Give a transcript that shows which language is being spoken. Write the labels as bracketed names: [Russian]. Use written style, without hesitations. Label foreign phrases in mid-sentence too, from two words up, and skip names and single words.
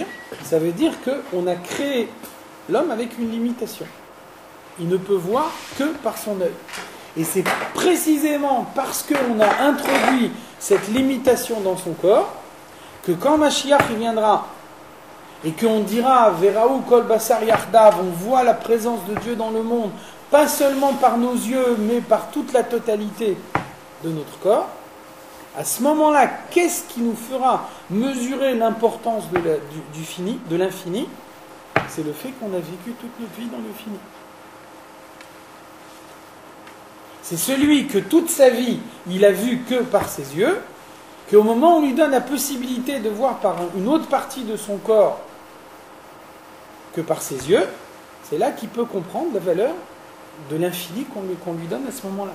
[French] Ça veut dire qu'on a créé l'homme avec une limitation. Il ne peut voir que par son œil. Et c'est précisément parce qu'on a introduit cette limitation dans son corps que quand Mashiach viendra et qu'on dira [Hebrew] וראו כל בשר יחדיו, [French] on voit la présence de Dieu dans le monde, pas seulement par nos yeux, mais par toute la totalité de notre corps, à ce moment-là, qu'est-ce qui nous fera mesurer l'importance du fini, de l'infini? C'est le fait qu'on a vécu toute notre vie dans le fini. C'est celui que toute sa vie, il a vu que par ses yeux, qu'au moment où on lui donne la possibilité de voir par une autre partie de son corps que par ses yeux, c'est là qu'il peut comprendre la valeur de l'infini qu'on lui donne à ce moment-là.